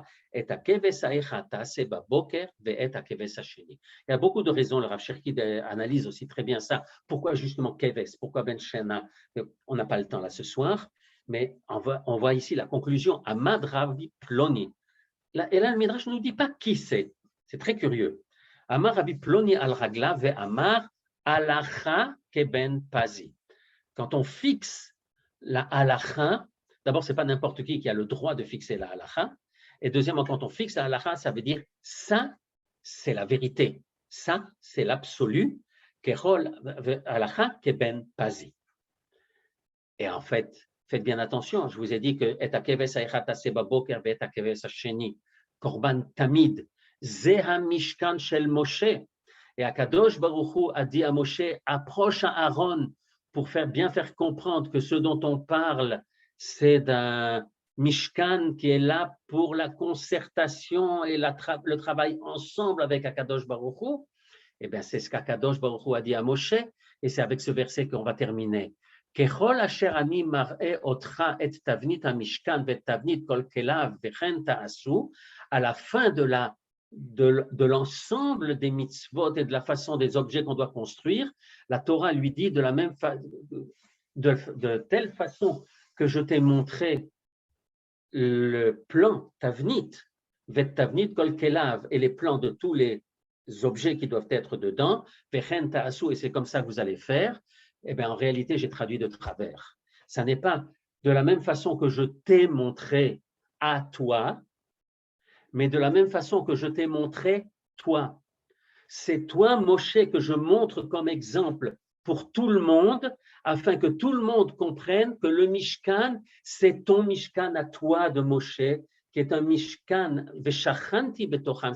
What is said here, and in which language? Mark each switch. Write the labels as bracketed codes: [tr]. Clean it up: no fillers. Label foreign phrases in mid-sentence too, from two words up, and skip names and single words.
[fr] Il y a beaucoup de raisons, le Rav Cherki analyse aussi très bien ça. Pourquoi justement Keves, pourquoi [he] בן שנה? [fr] On n'a pas le temps là ce soir, mais on voit ici la conclusion. [he] עמד רבי פלוני. [fr] Et là, le Midrash ne nous dit pas qui c'est. C'est très curieux. [he] אמר רבי פלוני על רגלא ואמר הלכה כבן פזי. [fr] Quand on fixe la Alacha, d'abord, ce n'est pas n'importe qui a le droit de fixer la Alacha, Et deuxièmement, quand on fixe la halakha, ça veut dire ça, c'est la vérité. Ça, c'est l'absolu. [he] ככל הלכה כבן פזי. [fr] Et en fait, faites bien attention, je vous ai dit que [he] את הכבש האחת תעשה בבוקר ואת הכבש השני קרבן תמיד זהו משכן של משה. [fr] Et [he] הקדוש ברוך הוא [fr] a dit à Moshe, approche à Aaron pour bien faire comprendre que ce dont on parle, c'est d'un Mishkan qui est là pour la concertation et le travail ensemble avec [he] הקדוש ברוך הוא. [fr] Eh bien, c'est ce qu' [he] הקדוש ברוך הוא [fr] a dit à Moshe, et c'est avec ce verset qu'on va terminer. [he] ככל אשר אני מראה אותך את תבנית המשכן ואת תבנית כל כליו וכן תעשו. [fr] À la fin de l'ensemble des mitzvot et de la façon des objets qu'on doit construire, la Torah lui dit de telle façon que je t'ai montré le plan tavnit, [he] ואת תבנית כל כליו, [fr] et les plans de tous les objets qui doivent être dedans, [he] וכן תעשו, [fr] et c'est comme ça que vous allez faire. Eh bien, en réalité, j'ai traduit de travers. Ça n'est pas de la même façon que je t'ai montré à toi, mais de la même façon que je t'ai montré toi. C'est toi, Moshe, que je montre comme exemple pour tout le monde, afin que tout le monde comprenne que le Mishkan, c'est ton Mishkan à toi de Moshe, qui est un Mishkan [he] ושכנתי בתוכם.